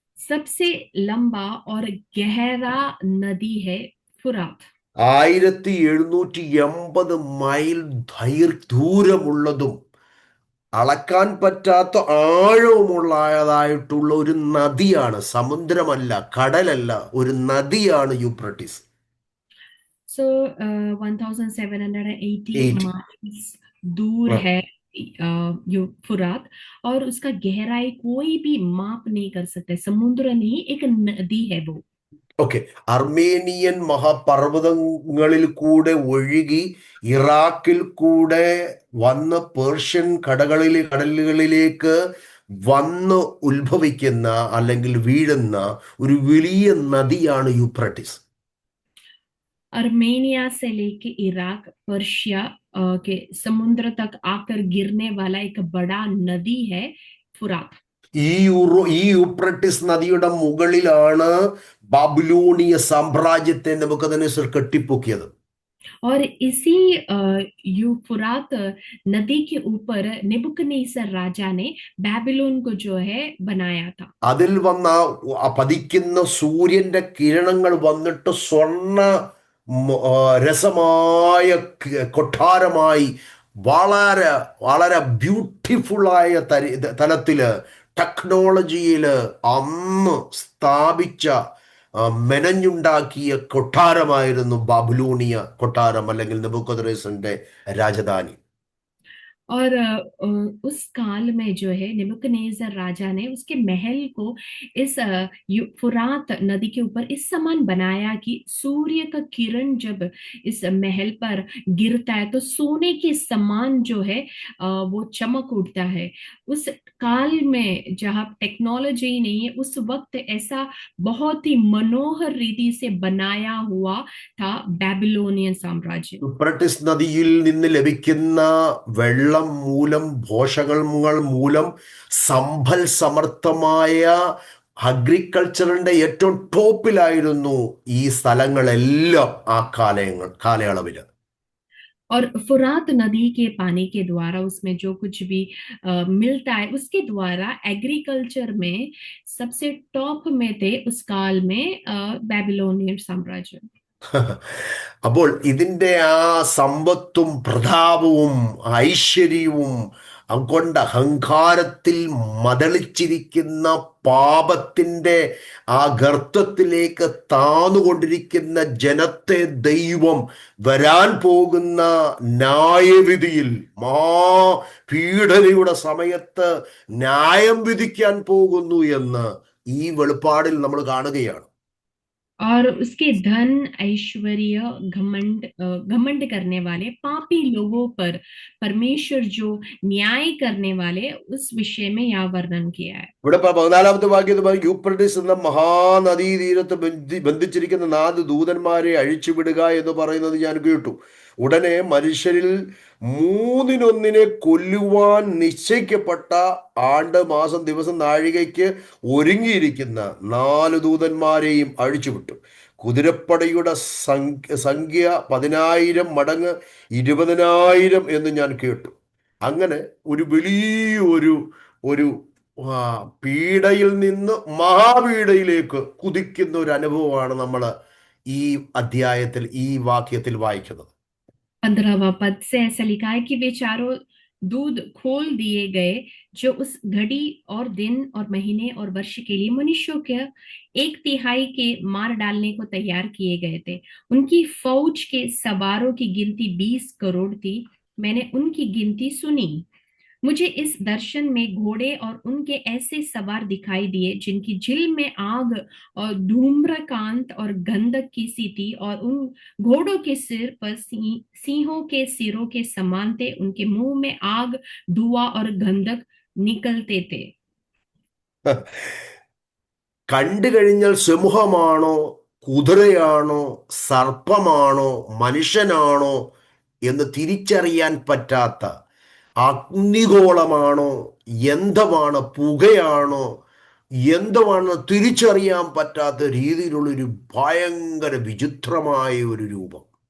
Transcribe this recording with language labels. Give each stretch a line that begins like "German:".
Hindi: सबसे लंबा और गहरा नदी है फुरात।
Malayalam: 1780 മൈൽ ദൂരമുള്ളതും അളക്കാൻ പറ്റാത്ത ആഴവുമുള്ളതായിട്ടുള്ള ഒരു നദിയാണ്. സമുദ്രമല്ല, കടലല്ല, ഒരു നദിയാണ് യൂപ്രട്ടിസ്.
Hindi: सो 1780 80. माइल्स दूर ആ. है यू फुरात, और उसका गहराई कोई भी माप नहीं कर सकते। समुद्र नहीं, एक नदी है वो।
Malayalam: ഓക്കെ, അർമേനിയൻ മഹാപർവ്വതങ്ങളിൽ കൂടെ ഒഴുകി ഇറാഖിൽ കൂടെ വന്ന് പേർഷ്യൻ കടലുകളിലേക്ക് വന്ന് ഉത്ഭവിക്കുന്ന അല്ലെങ്കിൽ വീഴുന്ന ഒരു വലിയ നദിയാണ് യൂപ്രട്ടിസ്.
Hindi: अर्मेनिया से लेके इराक पर्शिया के समुद्र तक आकर गिरने वाला एक बड़ा नदी है फुरात।
Malayalam: ഈ യൂപ്രട്ടിസ് നദിയുടെ മുകളിലാണ് ബാബിലോണിയ സാമ്രാജ്യത്തെ നെബൂഖദ്നേസർ കെട്ടിപ്പൊക്കിയത്.
Hindi: और इसी यूफ्रात नदी के ऊपर नेबुकदनेस्सर राजा ने बेबीलोन को जो है बनाया था।
Malayalam: അതിൽ വന്ന പതിക്കുന്ന സൂര്യന്റെ കിരണങ്ങൾ വന്നിട്ട് സ്വർണ്ണ രസമായ കൊട്ടാരമായി വളരെ വളരെ ബ്യൂട്ടിഫുള്ളായ തലത്തില് ടെക്നോളജിയില് അന്ന് സ്ഥാപിച്ച മെനഞ്ഞുണ്ടാക്കിയ കൊട്ടാരമായിരുന്നു ബാബിലോണിയ കൊട്ടാരം അല്ലെങ്കിൽ നെബൂഖദ്നേസറിന്റെ രാജധാനി.
Hindi: और उस काल में जो है नेबुकदनेस्सर राजा ने उसके महल को इस फुरात नदी के ऊपर इस समान बनाया कि सूर्य का किरण जब इस महल पर गिरता है तो सोने के समान जो है वो चमक उठता है। उस काल में जहाँ टेक्नोलॉजी नहीं है, उस वक्त ऐसा बहुत ही मनोहर रीति से बनाया हुआ था बेबीलोनियन साम्राज्य।
Malayalam: യൂഫ്രട്ടീസ് നദിയിൽ നിന്ന് ലഭിക്കുന്ന വെള്ളം മൂലം, പോഷകങ്ങൾ മൂലം സമ്പൽ സമർത്ഥമായ അഗ്രികൾച്ചറിന്റെ ഏറ്റവും ടോപ്പിലായിരുന്നു ഈ സ്ഥലങ്ങളെല്ലാം ആ കാലയളവില്.
Hindi: और फुरात नदी के पानी के द्वारा उसमें जो कुछ भी मिलता है, उसके द्वारा एग्रीकल्चर में सबसे टॉप में थे उस काल में बेबीलोनियन साम्राज्य।
Malayalam: അപ്പോൾ ഇതിന്റെ ആ സമ്പത്തും പ്രതാപവും ഐശ്വര്യവും കൊണ്ട് അഹങ്കാരത്തിൽ മതളിച്ചിരിക്കുന്ന പാപത്തിന്റെ ആ ഗർത്തത്തിലേക്ക് താന്നുകൊണ്ടിരിക്കുന്ന ജനത്തെ ദൈവം വരാൻ പോകുന്ന ന്യായവിധിയിൽ മഹാപീഡനയുടെ സമയത്ത് ന്യായം വിധിക്കാൻ പോകുന്നു എന്ന് ഈ വെളിപ്പാടിൽ നമ്മൾ കാണുകയാണ്.
Hindi: और उसके धन ऐश्वर्य घमंड करने वाले पापी लोगों पर परमेश्वर जो न्याय करने वाले उस विषय में यह वर्णन किया है।
Malayalam: ഇവിടെ 14-ാമത്തെ വാക്യത്തിൽ പറയും യൂഫ്രട്ടീസ് എന്ന മഹാനദീതീരത്ത് ബന്ധിച്ചിരിക്കുന്ന 4 ദൂതന്മാരെ അഴിച്ചുവിടുക എന്ന് പറയുന്നത് ഞാൻ കേട്ടു. ഉടനെ മനുഷ്യരിൽ മൂന്നിലൊന്നിനെ കൊല്ലുവാൻ നിശ്ചയിക്കപ്പെട്ട ആണ്ട് മാസം ദിവസം നാഴികയ്ക്ക് ഒരുങ്ങിയിരിക്കുന്ന 4 ദൂതന്മാരെയും അഴിച്ചുവിട്ടു. കുതിരപ്പടയുടെ സംഖ്യ 10,000 മടങ്ങ് 20,000 എന്ന് ഞാൻ കേട്ടു. അങ്ങനെ ഒരു വലിയൊരു ഒരു പീഡയിൽ നിന്ന് മഹാപീഡയിലേക്ക് കുതിക്കുന്ന ഒരു അനുഭവമാണ് നമ്മൾ ഈ അധ്യായത്തിൽ, ഈ വാക്യത്തിൽ വായിക്കുന്നത്.
Hindi: 15वां पद से ऐसा लिखा है कि वे चारों दूत खोल दिए गए जो उस घड़ी और दिन और महीने और वर्ष के लिए मनुष्यों के 1/3 के मार डालने को तैयार किए गए थे। उनकी फौज के सवारों की गिनती 20 करोड़ थी। मैंने उनकी गिनती सुनी। मुझे इस दर्शन में घोड़े और उनके ऐसे सवार दिखाई दिए जिनकी झिल में आग और धूम्रकांत और गंधक की सी थी, और उन घोड़ों के सिर पर सिंहों के सिरों के समान थे। उनके मुंह में आग, धुआं और गंधक निकलते थे।
Malayalam: കണ്ടു കഴിഞ്ഞാൽ സിംഹമാണോ, കുതിരയാണോ, സർപ്പമാണോ, മനുഷ്യനാണോ എന്ന് തിരിച്ചറിയാൻ പറ്റാത്ത അഗ്നിഗോളമാണോ, എന്താണ്, പുകയാണോ, എന്തുവാണെന്ന് തിരിച്ചറിയാൻ പറ്റാത്ത രീതിയിലുള്ളൊരു ഭയങ്കര വിചിത്രമായ ഒരു രൂപം.